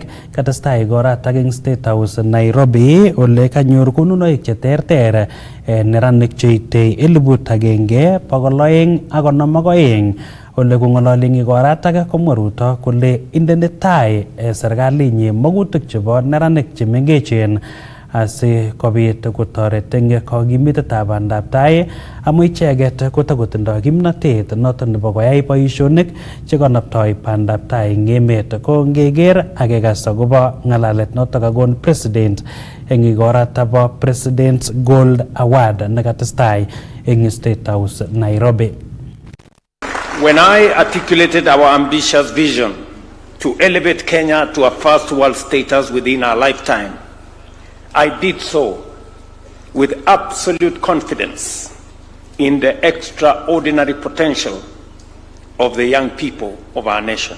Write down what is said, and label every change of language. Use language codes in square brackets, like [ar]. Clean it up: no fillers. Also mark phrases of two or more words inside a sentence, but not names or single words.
[kln] Katestai igoratak eng State House Nairobi ole kanyor konunoik cheterter neranik cheite 1,252 ole kong'ololi igoratak komwa Ruto kole indene tai serikalinyi magutik chebo neranik chemengechen asi kobit kotoret eng kokimitetab bandab tai amu icheget kotakotindoi kimnatet noto nebo koyai boisionik chekanaptoi bandab tai eng emet. Ko ngeker akekas akobo ng'alalet noto kakon president eng igorata bo President's Gold Award nekatestai eng State House Nairobi. [en] When I articulated our ambitious vision to elevate Kenya to a first world status within our lifetime, I did so with absolute confidence in the extraordinary potential of the young people of our nation.